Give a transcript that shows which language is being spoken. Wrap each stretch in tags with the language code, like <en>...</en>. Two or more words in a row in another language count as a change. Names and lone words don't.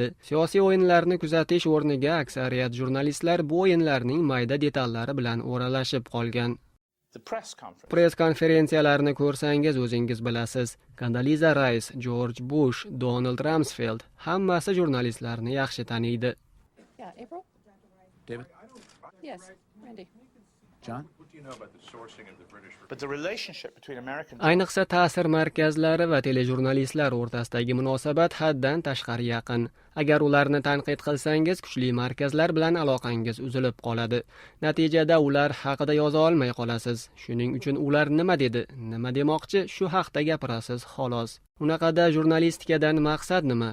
<uz>Siyosiy o'yinlarni kuzatish o'rniga aksariyat jurnalistlar bu o'yinlarning mayda detallari bilan o'ralashib qolgan. Press konferensiyalarni ko'rsangiz o'zingiz bilasiz. Condoleezza Rice, George Bush, Donald Rumsfeld hammasi jurnalistlarni yaxshi taniydi.</uz> <en>Yeah, April? David? Yes, Randy. John? What do you know about the sourcing of the British... But the relationship between American...</en> <uz>Ayniqsa ta'sir markazlari va telejurnalistlar o'rtasidagi munosabat haddan tashqari yaqin. Agar ularni tanqid qilsangiz, kuchli markazlar bilan aloqangiz uzilib qoladi. Natijada ular haqida yoza olmay qolasiz. Shuning uchun ular nima dedi, nima demoqchi, shu haqda gapirasiz, xolos. Unaqada jurnalistikadan maqsad nima?</uz>